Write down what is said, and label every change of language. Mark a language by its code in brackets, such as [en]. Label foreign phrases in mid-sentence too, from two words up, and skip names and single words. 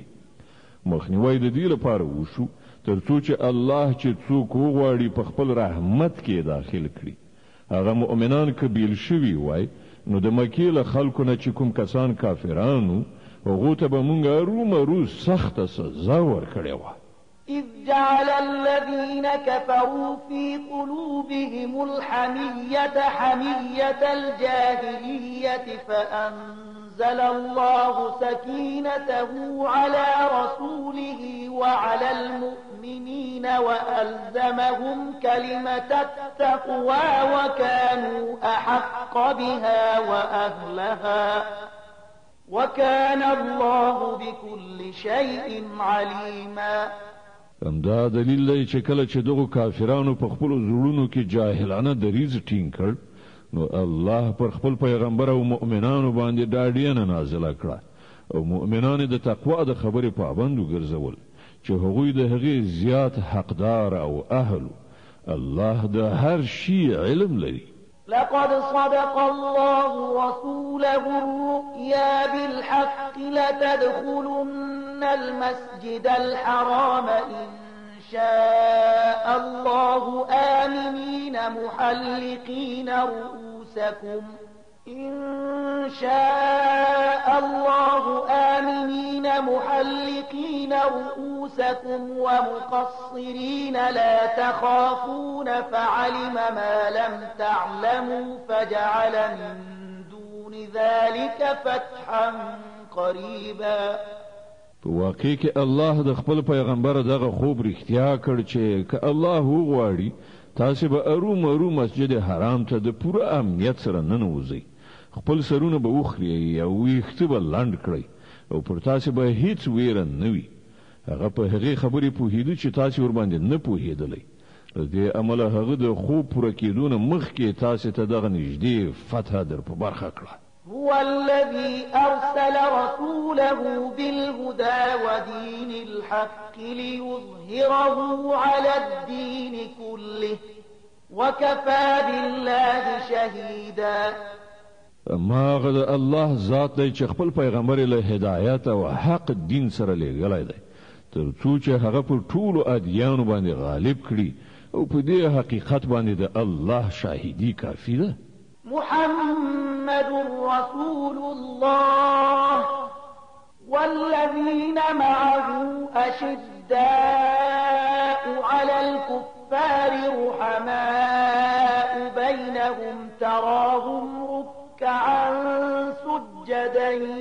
[ps] مخنیوی د دې لپاره وشو تر څو چې الله چې څوک وغواړي په خپل رحمت کې داخل کړي. هغه مؤمنان که بیل شوي وای نو د مکې له خلکو نه چې کوم کسان کافرانو هغو ته به مونږ ارومرو سخته سزا ورکړې وه. [ar] إذ جعل الذين كفروا في قلوبهم الحمية حمية الجاهلية فأنزل الله سكينته على رسوله وعلى المؤمنين وألزمهم كلمة التقوى وكانوا أحق بها وأهلها وكان الله بكل شيء عليما. [ps] همدا دلیل دی چې کله چې دغو کافرانو په خپلو زړونو کې جاهلانه دریځ ټینګ کړ نو الله پر خپل پیغمبر او مؤمنانو باندې ډاډینه نازله کړه او مؤمنان د تقوا د خبرې پابند وګرځول چې هغوی د هغې زیات حقدار او اهل. الله د هر شي علم لري. [ar] لقد صدق الله رسوله الرؤيا بالحق لتدخلن المسجد الحرام إن شاء الله آمنين محلقين رؤوسكم إن شاء الله آمنين محلقين رؤوسكم ومقصرين لا تخافون فعلم ما لم تعلموا فجعل من دون ذلك فتحا قريبا. [ps] په واقع کې الله د خپل پیغمبر دغه خوب رښتیا کړ چې که الله وغواړي تاسې به ارومرو مسجد حرام ته د پوره امنیت سره ننوځئ. خپل سرونه به وخورئ او ویښته به لنډ کړئ او پر تاسې به هیڅ ویره نه وي. هغه په هغې خبرې پوهېده چې تاسې ورباندې نه پوهېدلی. له دې امله هغه د خوب پوره کېدو نه مخکې تاسې ته دغه نږدې فتحه در په برخه کړه. [ar] هو الذي أرسل رسوله بالهدى ودين الحق ليظهره على الدين كله وكفى بالله شهيدا. [ps] ما غد الله ذات دی چې خپل پیغمبر له هدایت او حق دین سره لېږلی دی تر څو چې هغه پر ټولو ادیانو باندې غالب کړي او په دې حقیقت باندې د الله شاهدي کافي ده. [ar] محمد رسول الله والذين معه أشداء على الكفار رحماء بينهم تراهم ركعا سجدا